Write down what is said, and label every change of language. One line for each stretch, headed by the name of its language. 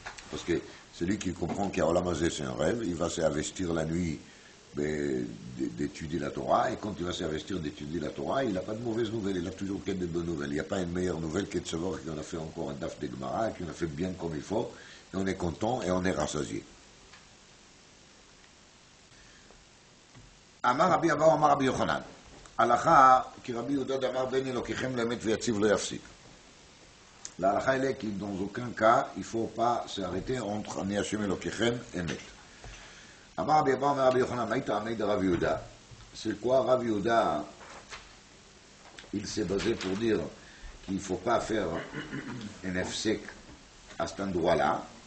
French: Parce que celui qui comprend qu'Olam Hazeh c'est un rêve, il va s'investir la nuit d'étudier la Torah, et quand il va s'investir d'étudier la Torah, il n'a pas de mauvaises nouvelles, il a toujours que de bonnes nouvelles. Il n'y a pas une meilleure nouvelle que de savoir qu'on a fait encore un daf de Gemara, qu'on a fait bien comme il faut, et on est content et on est rassasié.
Hebrew: אמר רבי אבאו אמר רבי יוחנן, הלכה כי רבי יהודה דאמר בין אלוקיכם לאמת ויציב לא יפסיק.
French: להלכה elle est que dans aucun cas il ne faut pas s'arrêter entre
Hebrew: אני השם אלוקיכם אמת. אמר רבי אבאו אמר רבי יוחנן, מה טעמי דרב יהודה?
French: C'est quoi Rav Yehuda? Il s'est basé pour dire qu'il ne faut pas faire un efsek à cet endroit-là.